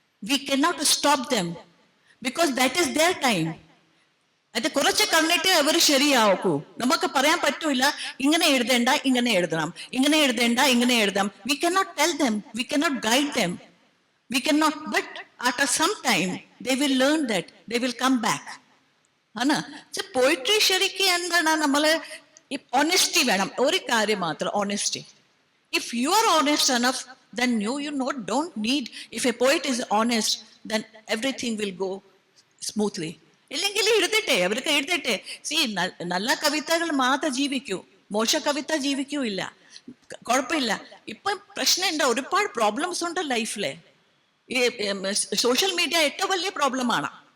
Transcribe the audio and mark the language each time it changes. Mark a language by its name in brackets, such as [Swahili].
[English] We cannot stop them, because that is their time. [Malayalam] അത് കുറച്ച് കണ്ടിട്ട് അവർ ശരിയാക്കൂ. നമുക്ക് പറയാൻ പറ്റൂല ഇങ്ങനെ എഴുതേണ്ട ഇങ്ങനെ എഴുതണം, ഇങ്ങനെ എഴുതേണ്ട ഇങ്ങനെ എഴുതാം. [English] We cannot tell them, we cannot guide them, we cannot. But after some time they will learn that, they will come back. [Malayalam] ആണ് പോയിട്രി. ശരിക്കും എന്താണ്, നമ്മള് ഓണസ്റ്റി വേണം. ഒരു കാര്യം മാത്രം, honesty. [English] If you are honest enough, then you don't need. If a poet is honest, then everything will go smoothly. [Malayalam] ഇല്ലെങ്കിൽ അവർക്ക് എഴുതട്ടെ. സി, നല്ല കവിതകൾ മാത്രം ജീവിക്കൂ, മോശ കവിത ജീവിക്കൂല്ല, കുഴപ്പമില്ല. ഇപ്പൊ പ്രശ്നം എന്താ, ഒരുപാട് പ്രോബ്ലംസ് ഉണ്ട് ലൈഫിലെ. ഈ സോഷ്യൽ മീഡിയ ഏറ്റവും വലിയ പ്രോബ്ലമാണ്.